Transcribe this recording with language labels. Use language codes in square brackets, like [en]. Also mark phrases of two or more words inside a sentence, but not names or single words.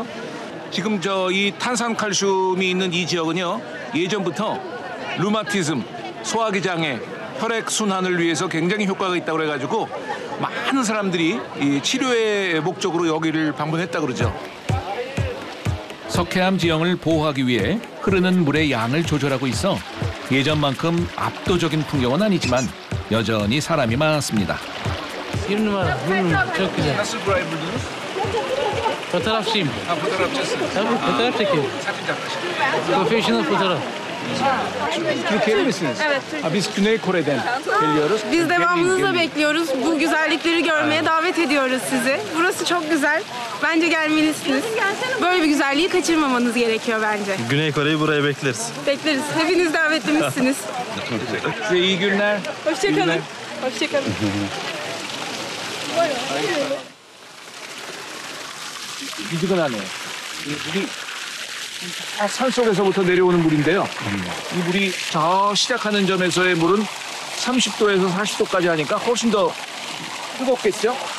[ko] 지금 이 탄산칼슘이 있는 이 지역은요, 예전부터 루마티즘, 소화기 장애, 혈액 순환을 위해서 굉장히 효과가 있다고 그래가지고 많은 사람들이 이 치료의 목적으로 여기를 방문했다 그러죠. 석회암 지형을 보호하기 위해 흐르는 물의 양을 조절하고 있어 예전만큼 압도적인 풍경은 아니지만 여전히 사람이 많았습니다. [tr] Bir numara. Çok güzel. Nasıl burayı buldunuz? Fotoğrafçıyım. Fotoğrafçısın. Tabii fotoğraf çekiyorum. Professional fotoğraf. Türkiye'li misiniz? Evet, Biz Güney Kore'den geliyoruz. Biz devamınızı bekliyoruz. Bu güzellikleri görmeye davet ediyoruz sizi. Burası çok güzel. Bence gelmelisiniz. Böyle bir güzelliği kaçırmamanız gerekiyor bence. Güney Kore'yi buraya bekleriz. Bekleriz. Hepiniz davetlimizsiniz. Size iyi günler. Hoşçakalın. Hoşçakalın. [ko] 미지근하네요. 이 물이 산 속에서부터 내려오는 물인데요. 이 물이 저 시작하는 점에서의 물은 30도에서 40도까지 하니까 훨씬 더 뜨겁겠죠?